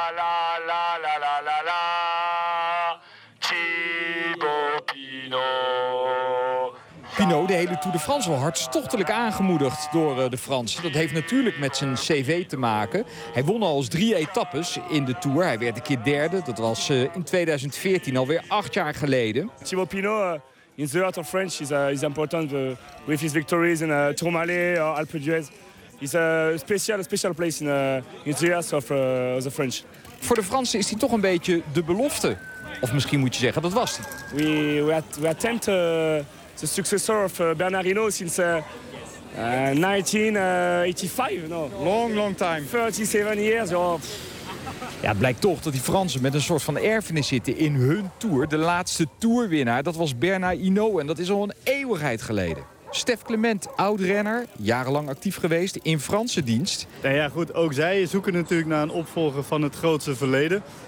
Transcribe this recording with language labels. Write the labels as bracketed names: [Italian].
[Dutch] Sha-la-la-la-la-la-la, Thibaut Pinot. Pinot, de hele Tour de France, wel hartstochtelijk aangemoedigd door de Fransen. Dat heeft natuurlijk met zijn cv te maken. Hij won al eens 3 etappes in de Tour. Hij werd een keer derde. Dat was in 2014, alweer 8 jaar geleden. [English] Thibaut Pinot, in the heart of French, is important with his victories in Tourmalet or Alpes d'Huez. It's a special place in the heart of the French. [Dutch] Voor de Fransen is hij toch een beetje de belofte, of misschien moet je zeggen dat was hij. [English] We attempt the successor of Bernard Hinault since 1985. No, long time. 37 years. Oh. [Dutch] Ja, het blijkt toch dat die Fransen met een soort van erfenis zitten in hun Tour. De laatste Tourwinnaar, dat was Bernard Hinault. En dat is al een eeuwigheid geleden. Stef Clement, oud-renner, jarenlang actief geweest in Franse dienst. Nou ja, goed, ook zij zoeken natuurlijk naar een opvolger van het grootste verleden.